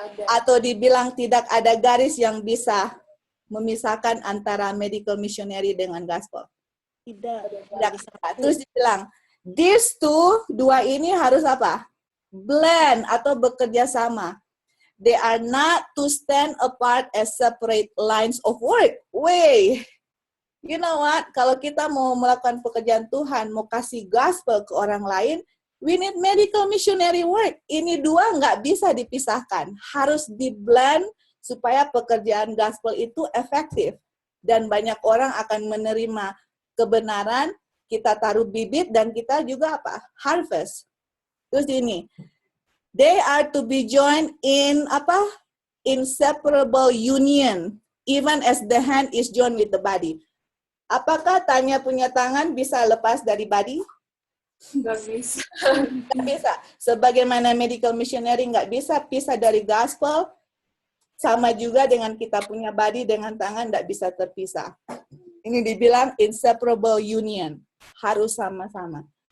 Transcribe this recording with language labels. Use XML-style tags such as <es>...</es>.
<id>Atau dibilang tidak ada garis yang bisa memisahkan antara medical missionary dengan gospel? Tidak. Terus dibilang,</id> <en>these two,</en> <id>dua ini harus apa? Blend atau bekerja sama.</id> <en>They are not to stand apart as separate lines of work. Wait, you know what?</en> <id>Kalau kita mau melakukan pekerjaan Tuhan, mau kasih gospel ke orang lain,</id> <en>we need medical missionary work.</en> <id>Ini dua nggak bisa dipisahkan. Harus di-blend supaya pekerjaan gospel itu efektif. Dan banyak orang akan menerima kebenaran, kita taruh bibit, dan kita juga apa? Harvest. Terus ini,</id> <en>they are to be joined in</en> <id>apa?</id> <en>Inseparable union, even as the hand is joined with the body.</en> <id>Apakah tanya punya tangan bisa lepas dari body? Nggak bisa. Nggak bisa. Sebagaimana medical missionary nggak bisa pisah dari gospel, sama juga dengan kita punya body dengan tangan nggak bisa terpisah. Ini dibilang</id> <en>inseparable union.</en> <id>Harus sama-sama.</id>